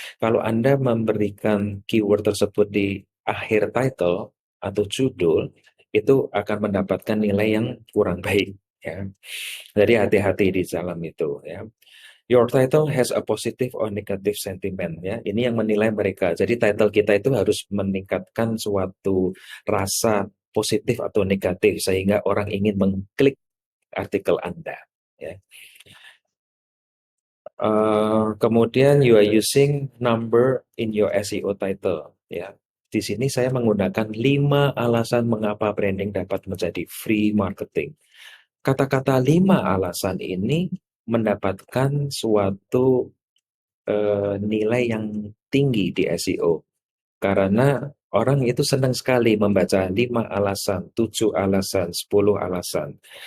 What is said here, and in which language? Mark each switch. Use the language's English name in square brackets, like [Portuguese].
[Indonesian] Kalau Anda memberikan keyword tersebut di akhir title atau judul, itu akan mendapatkan nilai yang kurang baik. Ya. Jadi hati-hati di dalam itu. Ya. [English] Your title has a positive or negative sentiment. [Indonesian] Ya. Ini yang menilai mereka. Jadi title kita itu harus meningkatkan suatu rasa positif atau negatif sehingga orang ingin mengklik artikel Anda. Ya. Kemudian [English] you are using number in your SEO title. [Indonesian] Ya, di sini saya menggunakan 5 alasan mengapa branding dapat menjadi free marketing. Kata-kata 5 alasan ini mendapatkan suatu nilai yang tinggi di SEO. Karena orang itu senang sekali membaca 5 alasan, 7 alasan, 10 alasan.